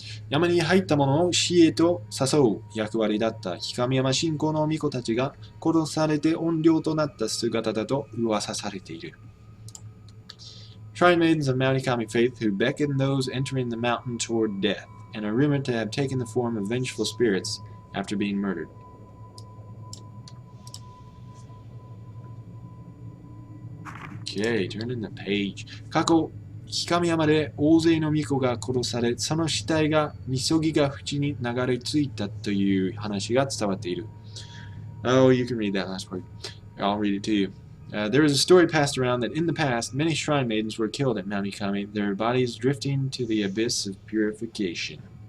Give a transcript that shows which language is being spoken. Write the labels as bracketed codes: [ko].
[ja] 山に入った者を死へと誘う役割だった氷山信仰の巫女たちが殺されて怨霊となった姿だと噂されている。 [en] Shrine maidens of Mount Hikami faith who beckon those entering the mountain toward death and are rumored to have taken the form of vengeful spirits after being murdered. Okay, turn in the page. [ja] 過去氷山で大勢の巫女が殺され、その死体がみそぎが淵に流れ着いたという話が伝わっている。 [en] Oh, you can read that last part. I'll read it to you. There is a story passed around that in the past, many shrine maidens were killed at Mount Hikami, their bodies drifting to the abyss of purification.